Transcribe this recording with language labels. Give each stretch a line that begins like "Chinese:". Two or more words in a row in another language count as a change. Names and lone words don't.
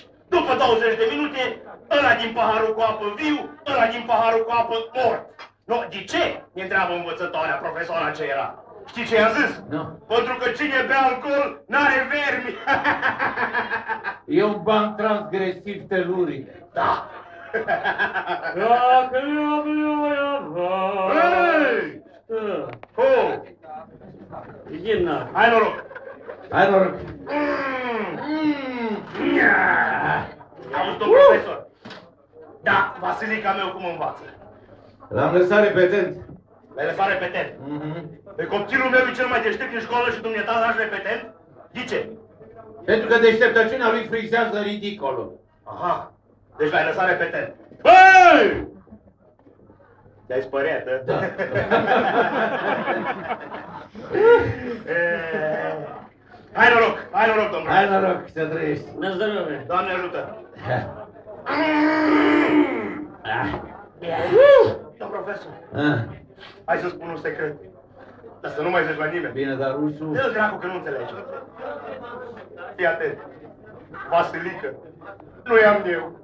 Romanian: După 20 de minute, ăla din paharul cu apă viu, ăla din paharul cu apă mort. Nu, de ce? Ne întreabă învățătoarea, profesoara ce era. Știi ce i-am zis? Nu. Pentru că cine bea alcool n-are vermi. E un ban transgresiv teluric. Da.
Russian: Как люблю я вас. Hey! Oh! Иди нахуй.
Romanian: Hai noroc! Hai noroc. Auzi, domn profesor? Da, Vasilica meu cum învață? L-am lăsat repetent. L-ai lăsat repetent? Pe copilul meu e cel mai deștept în școală și dumneata lași repetent? De ce? Pentru că deșteptăciunea lui frizează ridicolul. Aha, deci l-ai lăsat repetent. Băi! Te-ai spăriat, hă? Da. Hai noroc, domnule. Hai noroc, să trăiești.
Russian: На здоровье.
Romanian: Doamne ajută. Domn profesor, hai să spun un secret. Dar să nu mai zici la nimeni. Bine, dar rusul... Dă-l dracu că nu înțelegi. Fii atent. Vasilică, nu i-am eu.